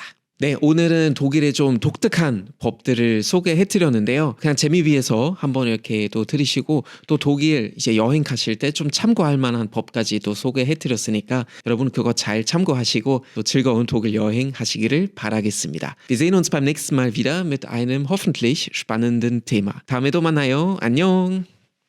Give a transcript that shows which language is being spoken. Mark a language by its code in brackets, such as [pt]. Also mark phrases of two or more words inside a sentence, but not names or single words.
[ko] 네, 오늘은 독일의 좀 독특한 법들을 소개해 드렸는데요. 그냥 재미 위해서 한번 이렇게 또 들으시고 또 독일 이제 여행 가실 때 좀 참고할 만한 법까지 또 소개해 드렸으니까 여러분 그거 잘 참고하시고 또 즐거운 독일 여행 하시기를 바라겠습니다. [de] Wir sehen uns beim nächsten Mal wieder mit einem hoffentlich spannenden Thema. [ko] 다음에도 만나요. 안녕.